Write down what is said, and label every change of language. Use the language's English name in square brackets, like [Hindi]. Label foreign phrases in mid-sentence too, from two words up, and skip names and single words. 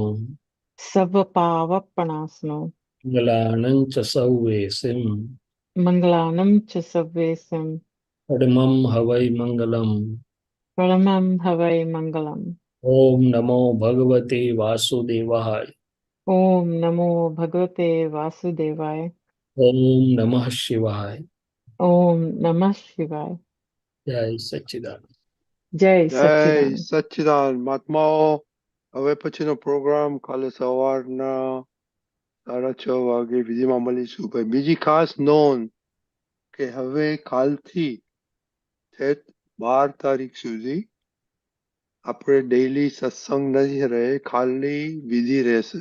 [Prakrit languages] सव्व पावप्पणासणो. મંગલાનંચ સૌવેસિમ मंगलाणं च सव्वेसिं. પડમમ હવૈ મંગલમ पढमं हवइ मंगलं. [Sanskrit] ઓમ નમો ભગવતે વાસુદેવાય ॐ नमो भगवते वासुदेवाय. ઓમ નમઃ શિવાય ॐ नमः शिवाय. [Gujarati] જય સચ્ચિદાનંદ Jai જય Satchidanand. સચ્ચિદાનંદ મહાત્માઓ. હવે પછીનો પ્રોગ્રામ કાલે સવારના 6:30 વાગે વિધિમાં મળીશું. ભાઈ બીજી ખાસ નોંધ કે હવે કાલથી 12 તારીખ સુધી આપણે ડેઈલી સત્સંગ નહીં રહે, ખાલી વિધિ રહેશે.